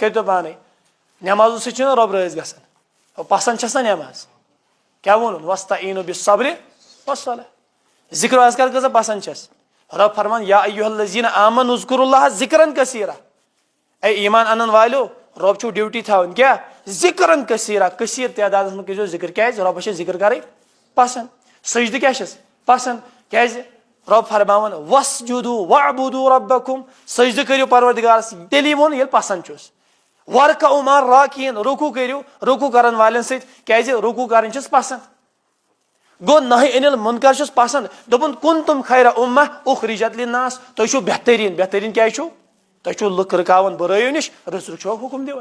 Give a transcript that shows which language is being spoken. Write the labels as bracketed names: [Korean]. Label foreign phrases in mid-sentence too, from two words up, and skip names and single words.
[Kashmiri] کٔرۍتو پانے نٮ۪مازو سۭتۍ چھُنہ رۄب رٲضۍ گژھان پسنٛد چھس نا نٮ۪ماز کیا ووٚنُن [Arabic] واستعیٖنوا بالصبر والصلاۃ. [Kashmiri] ذکر اذکار کۭژاہ پسنٛد چھس رب فرمان [Arabic] یا ایھا الذین آمنوا اذکروا اللہ ذکرن کثیرا. [Kashmiri] اے ایمان انن والیو رب چھُو ڈیوٹی تھاوٕنۍ کیٛاہ [Arabic] ذکرن کثیرا [Kashmiri] کثیٖر تعدادس منٛز کٔرۍزیو ذکر. کیٛازِ رۄبس چھِ ذکر کرٕنۍ پسنٛد. سجدٕ کیٛاہ چھس پسنٛد کیٛازِ رب فرماوان [Arabic] واسجدوا واعبدوا ربکم [Kashmiri] سجدٕ کٔرِو پروردگارس تیٚلی ووٚن ییٚلہِ پسنٛد چھُس. [Arabic] ورکعوا مع الراکعین [Kashmiri] رکوع کٔرِو رکوع کرن والٮ۪ن سۭتۍ کیٛازِ رکوع کرٕنۍ چھس پسنٛد. گوٚو [Arabic] نہی عن المنکر [Kashmiri] چھُس پسنٛد دوٚپُن [Arabic] کنتم خیر امہ اخرجت للناس [Kashmiri] تُہۍ چھِو بہتریٖن. بہتریٖن کیٛازِ چھُو تُہۍ چھِو لُکھ رُکاوان بُرٲیو نِش رٕژ رٕژ چھِوا حُکم دِوان.